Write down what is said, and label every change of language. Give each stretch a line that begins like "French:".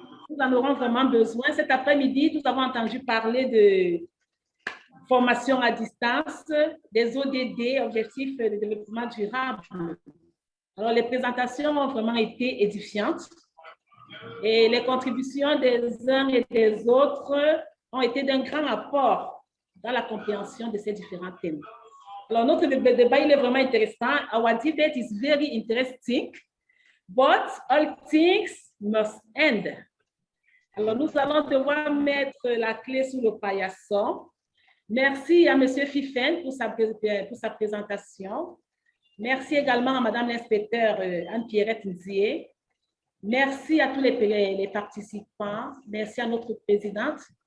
French: Nous en aurons vraiment besoin. Cet après-midi, nous avons entendu parler de formation à distance, des ODD, Objectifs de développement durable. Alors, les présentations ont vraiment été édifiantes et les contributions des uns et des autres ont été d'un grand apport dans la compréhension de ces différents thèmes. Alors, notre débat, il est vraiment intéressant.
English: Our debate is very interesting, but all things must end.
French: Alors, nous allons devoir mettre la clé sous le paillasson. Merci à M. Fifen pour sa présentation. Merci également à Mme l'inspecteur Anne-Pierrette Ndié. Merci à tous les participants. Merci à notre présidente.